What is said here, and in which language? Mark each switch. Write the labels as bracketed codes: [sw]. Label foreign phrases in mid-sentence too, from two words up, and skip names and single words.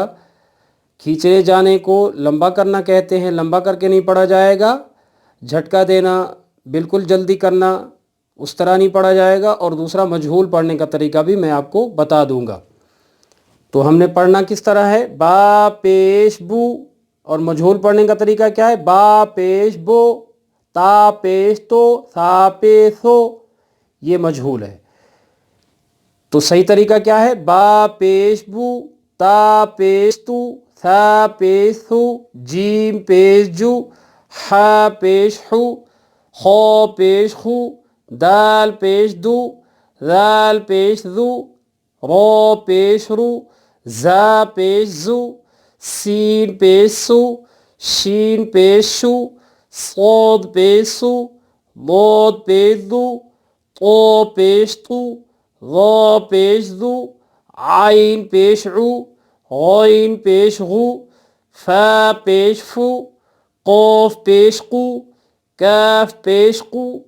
[ur] کھینچے جانے کو لمبا کرنا کہتے ہیں، لمبا کر کے نہیں پڑھا جائے گا۔ جھٹکا دینا، بالکل جلدی کرنا، اس طرح نہیں پڑھا جائے گا۔ اور دوسرا مجہول پڑھنے کا طریقہ بھی میں آپ کو بتا دوں گا۔ تو ہم نے پڑھنا کس طرح ہے، با پیش بو، اور مجہول پڑھنے کا طریقہ کیا ہے، با پیش بو، تا پیش تو، سا پیش سو، یہ مجہول ہے۔ تو صحیح طریقہ کیا ہے، با پیش بو، تا پیش تو، سا پیش سو، جیم پیش جو، ح پیش حو، خو پیش خو، دال پیش دو، ذال پیش ذو، رو پیش رو، زا پیش زو، سین پیش سو، شین پیش شو، صاد پیش سو، ضاد پیش دو، طو پیش تو، ظا پیش ذو، عین پیش عو، غین پیش غو، فا پیش فو، قوف پیش قو، کاف پیش قو،